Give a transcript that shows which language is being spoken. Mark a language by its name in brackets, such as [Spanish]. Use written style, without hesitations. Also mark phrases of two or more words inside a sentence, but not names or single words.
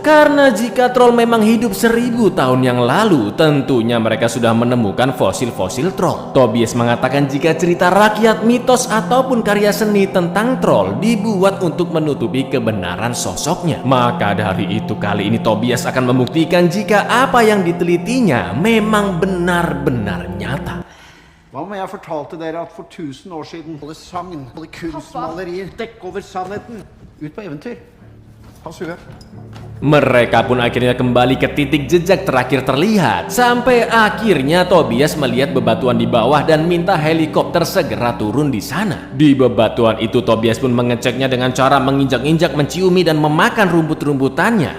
[Indonesian] Karena jika troll memang hidup 1000 tahun yang lalu, tentunya mereka sudah menemukan fosil-fosil troll. Tobias mengatakan jika cerita rakyat, mitos ataupun karya seni tentang troll dibuat untuk menutupi kebenaran sosoknya, maka dari itu kali ini Tobias akan membuktikan jika apa yang ditelitinya memang benar-benar nyata. [Norwegian] Hva om jeg fortalte dere at for 1000 år siden alle sagn, alle kunstmalerier dekk over sannheten? Ut på eventyr. Ha suge. [Indonesian] Mereka pun akhirnya kembali ke titik jejak terakhir terlihat. Sampai akhirnya Tobias melihat bebatuan di bawah dan minta helikopter segera turun di sana. Di bebatuan itu Tobias pun mengeceknya dengan cara menginjak-injak, menciumi dan memakan rumput-rumputannya.